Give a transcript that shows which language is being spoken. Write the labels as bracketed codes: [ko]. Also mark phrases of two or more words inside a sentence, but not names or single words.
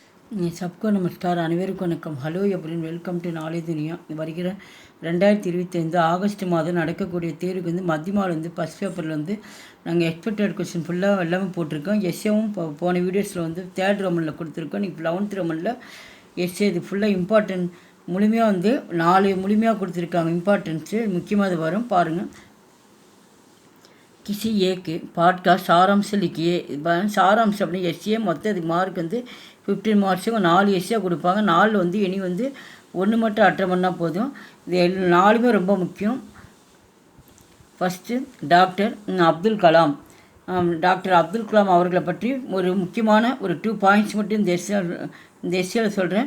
[hi] सबको नमस्कार [ta] அனைவருக்கும் வணக்கம். ஹலோ எப்ரின் [en] welcome to [ta] நாளை துனியா. வருகிற 2025 ஆகஸ்ட் மாதம் நடக்கக்கூடிய தேர்வுக்கு வந்து மத்தியமாவில் வந்து ஃபஸ்ட் பேப்பரில் வந்து நாங்கள் [en] expected question [ta] ஃபுல்லாக எல்லாமே போட்டிருக்கோம். எஸ்ஏவும் போன வீடியோஸில் வந்து 3rd ரோமனில் கொடுத்துருக்கோம். இன்றைக்கி 11th ரோமனில் எஸ்ஏ இது ஃபுல்லாக இம்பார்ட்டன்ட் முழுமையாக வந்து 4 முழுமையாக கொடுத்துருக்காங்க. இம்பார்ட்டன்ஸு முக்கியமாக அது வரும் பாருங்கள். [hi] किसी एक पार्ट का सारांश लिखिए. सारांश अपनी एसए [ta] மொத்தம் இதுக்கு மார்க் வந்து 15 மார்க்ஸுக்கு 4 எஸ்ஏ கொடுப்பாங்க. 4 வந்து இனி வந்து 1 மட்டும் அட்டன் பண்ணால் போதும். இது 4மே ரொம்ப முக்கியம். ஃபஸ்ட்டு டாக்டர் அப்துல் கலாம். டாக்டர் அப்துல் கலாம் அவர்களை பற்றி ஒரு முக்கியமான ஒரு 2 பாயிண்ட்ஸ் மட்டும் இந்த எஸ்ஏவில் சொல்கிறேன்.